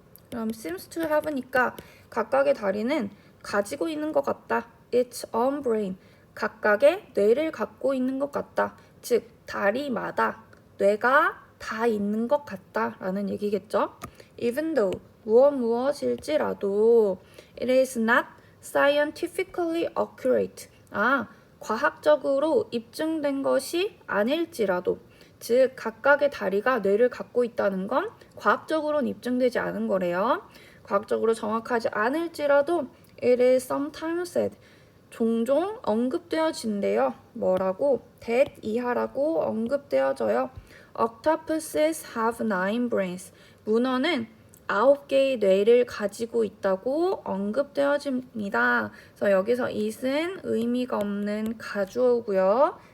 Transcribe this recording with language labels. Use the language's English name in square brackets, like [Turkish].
[Korean] 그럼 [English] seems to have [Korean] 니까 각각의 다리는 가지고 있는 것 같다. [English] its own brain. [Korean] 각각의 뇌를 갖고 있는 것 같다. 즉 다리마다 뇌가 다 있는 것 같다 라는 얘기겠죠. [English] Even though 무엇일지라도 it is not scientifically accurate. [Korean] 과학적으로 입증된 것이 아닐지라도, 즉 각각의 다리가 뇌를 갖고 있다는 건 과학적으로는 입증되지 않은 거래요. 과학적으로 정확하지 않을지라도 [English] it is sometimes said. [Korean] 종종 언급되어진대요. 뭐라고? that 이하라고 언급되어져요. [English] Octopuses have 9 brains. [Korean] 문어는 9개의 뇌를 가지고 있다고 언급되어집니다. 그래서 여기서 it은 의미가 없는 가주어고요.